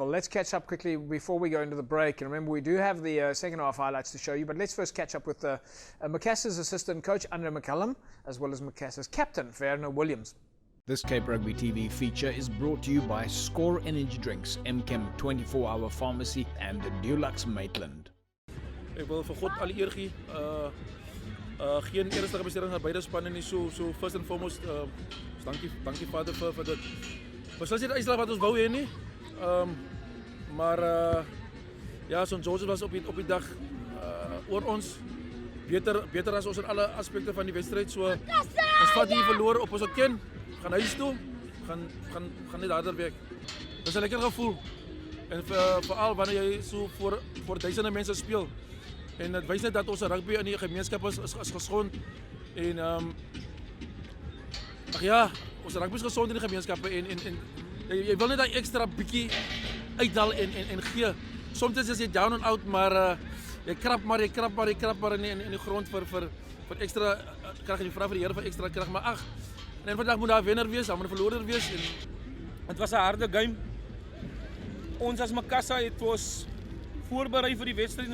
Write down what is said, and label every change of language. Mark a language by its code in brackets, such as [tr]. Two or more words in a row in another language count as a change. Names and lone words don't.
[en] Let's catch up quickly before we go into the break. And remember, we do have the second half highlights to show you, but let's first catch up with Macassar's assistant coach, Andre McCallum, as well as Macassar's captain, Werner Williams. This Cape Rugby TV feature is brought to you by Score Energy Drinks, MChem 24-hour pharmacy and Dulux Maitland. [af] Ek wil vir God alle eer gee. Geen ernstige besturing aan beide spanne nie. [en] So first and foremost, [af] dankie Vader vir dit. Ons sal nie die uitslag wat ons wou hê nie. Maar ja, St. George's was op die dag oor ons beter as ons in alle aspekte van die wedstryd. So ons vat hier verloor op ons ken, gaan huis toe, gaan net harder werk. Dit is 'n lekker gevoel. En veral wanneer jy so voor duisende mense speel. En dit wys net dat ons rugby in die gemeenskap is gesond. En ag ja, ons rugby is gesond in die gemeenskappe en jy wil net daai ekstra bietjie uitdal en gee. Soms is jy [en] down and out, [af] maar jy krap maar in die grond vir ekstra krag. Jy vra vir die Here vir ekstra krag, maar ag, en vandag moet daar 'n wenner wees, daar moet 'n verloorder wees. En dit was 'n harde game. Ons as Macassar het ons voorberei vir die wedstryd.